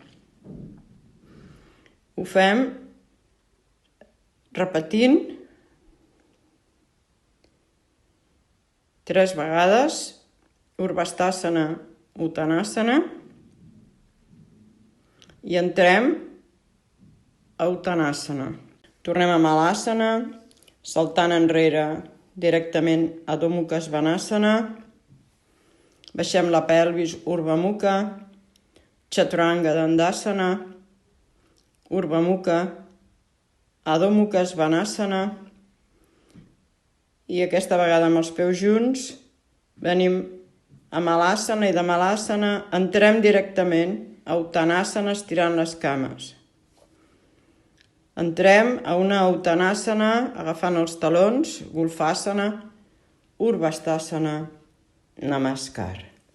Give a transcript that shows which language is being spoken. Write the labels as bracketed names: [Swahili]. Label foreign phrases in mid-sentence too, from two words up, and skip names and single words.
[Catalan] Ho fem repetint 3 vegades, Urvasthasana, Uttanasana, i entrem a Uttanasana. Tornem a Malasana, saltant enrere directament a Adho Mukha Svanasana, baixem la pelvis, Urdhva Mukha, Chaturanga Dandasana, Urdhva Mukha, Adho Mukha Svanasana, i aquesta vegada amb els peus junts venim a Malasana i de Malasana entrem directament a Uttanasana estirant les cames. Entrem a una Uttanasana agafant els talons, Gulfasana, Urvasthasana, Namaskar.